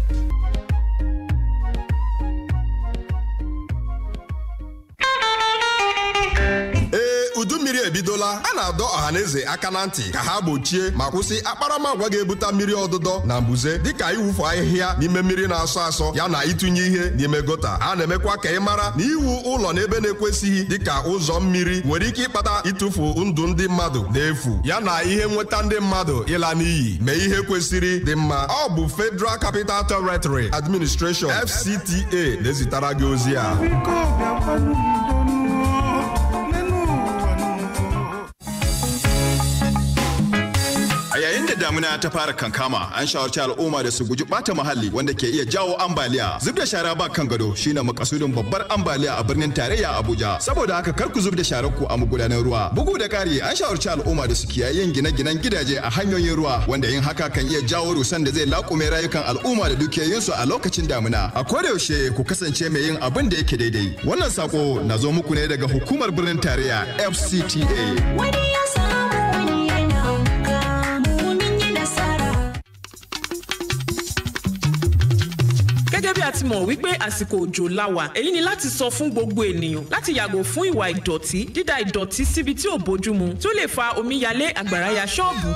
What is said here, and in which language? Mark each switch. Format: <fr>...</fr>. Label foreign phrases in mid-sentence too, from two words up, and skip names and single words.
<ig>Mmiri ebidola a na-adọ ọhaneze aka na ntị ka ha gbochie ma kwụsị akparamagwa ga-ebute mmiri ọdụdọ na mbuze dịka iwufu ahịhịa n'ime mmiri na-asọ asọ ya na ịtụnye ihe n'ime gota. A na-emekwa ka ị mara na iwu ụlọ n'ebe na-ekwesịghị dịka ụzọ mmiri nwere ike ịkpata ịtụfu ndụ ndị mmadụ n'efu ya na ihe nweta ndị mmadụ ịla n'iyi mee ihe kwesịrị dị mma. Ọ bụ Federal Capital Territory Administration FCTA na-ezitara gị ozi a.</ig> <ha>A yayin da damuna ta fara kankama, an shawarci al'umma da su guji bata muhalli wanda ke iya jawo ambaliya. Zub da shara ba kan gado shine makasudin babbar ambaliya a birnin tarayya Abuja. Saboda haka kar ku zub da sharar ku a magudanan ruwa. Bugu da ƙari, an shawarci al'umma da su kiyaye yin gine-ginen gidaje a hanyoyin ruwa wanda yin haka kan iya jawo rusan da zai laƙume rayukan al'umma da dukiyoyinsu a lokacin damuna. A koda yaushe ku kasance mai yin abin da yake daidai. Wannan sako na zo muku ne daga hukumar birnin tarayya FCTA.</ha> <yo>Gẹ́gẹ́ bí a ti mọ̀ wípé àsìkò òjò la wà, èyí ni láti sọ fún gbogbo ènìyàn láti yàgò fún ìwà ìdọ̀tí, dídà ìdọ̀tí síbi tí ò bójúmu tí ó lè fa omíyalé àgbàrá ya ṣọ́ọ̀bù.</yo>